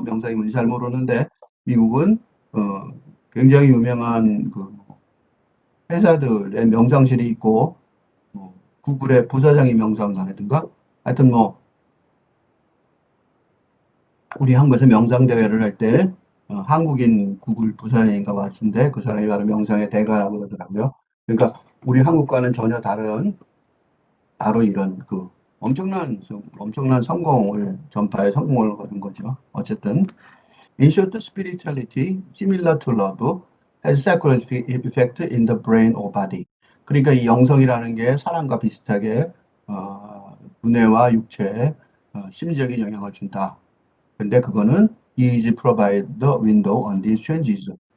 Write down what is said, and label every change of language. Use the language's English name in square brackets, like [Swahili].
[Korean] 명상이 뭔지 잘 모르는데 미국은 굉장히 유명한 그 회사들의 명상실이 있고 구글의 부사장이 명상가라든가 하여튼 뭐 우리 한국에서 명상 대회를 할 때 한국인 구글 부사장인가 같은데 그 사람이 바로 명상의 대가라고 그러더라고요. 그러니까 우리 한국과는 전혀 다른 바로 이런 그 엄청난 성공을 전파에 성공을 거둔 거죠. 어쨌든 [English] in short, spirituality similar to love has psychological effect in the brain or body. [Korean] 그러니까 이 영성이라는 게 사랑과 비슷하게 두뇌와 육체에 심리적인 영향을 준다. 근데 그거는 [English] easy provide the window on these changes.